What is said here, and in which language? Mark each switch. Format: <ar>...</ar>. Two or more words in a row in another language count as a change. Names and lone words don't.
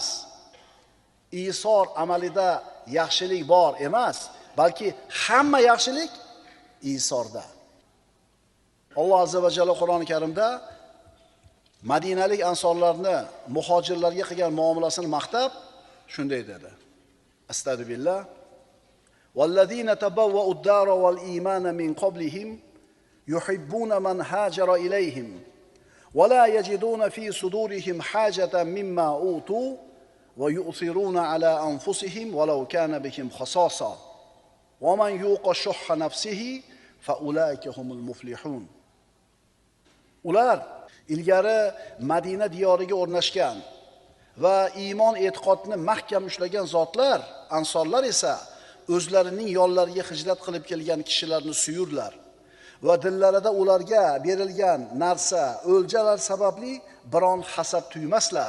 <uz>Isor amalida yaxshilik bor emas, balki hamma yaxshilik isorda. Alloh</uz> <ar>عز وجل</ar> <uz>Qur'oni Karimda Madinalik ansorlarni muhojirlarga qilgan muomalasini maqtab shunday dedi. Astagfirullah.</uz> <ar>والذين تبوءوا الدار والإيمان من قبلهم يحبون من هاجر إليهم ولا يجدون في صدورهم حاجة مما أوتوا ويؤثرون على أنفسهم ولو كان بهم خصاصة ومن يوق شح نفسه فأولئك هم المفلحون.</ar> <uz>Ular ilgari Madina diyoriga o'rnashgan va iymon e'tiqodini mahkam ushlagan zotlar, ansorlar esa o'zlarining yollariga hijrat qilib kelgan kishilarni suyurlar va dillarida ularga berilgan narsa, o'ljalar sababli biron hasad tuymaslar.</uz>